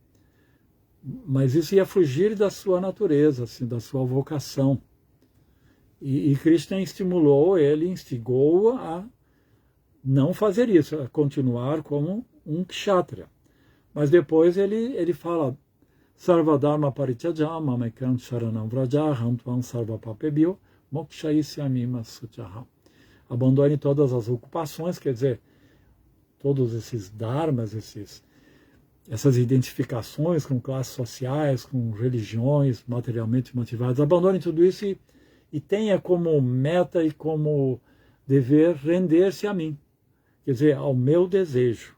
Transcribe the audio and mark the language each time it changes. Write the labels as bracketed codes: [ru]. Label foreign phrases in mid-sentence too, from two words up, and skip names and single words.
[pt] Mas isso ia fugir da sua natureza, assim, da sua vocação. E Krishna estimulou ele, instigou a não fazer isso, a continuar como um kshatriya. Mas depois ele fala: [sa] सर्वधर्म परित्यजम् मामेकम् शरणम् व्रजहम् त्वम् सर्वपापेभ्यो मोक्षयिष्यामि सुत्यहम्. [pt] Abandone todas as ocupações, quer dizer, todos esses dharmas, essas identificações com classes sociais, com religiões materialmente motivadas. Abandone tudo isso e tenha como meta e como dever render-se a mim, quer dizer, ao meu desejo.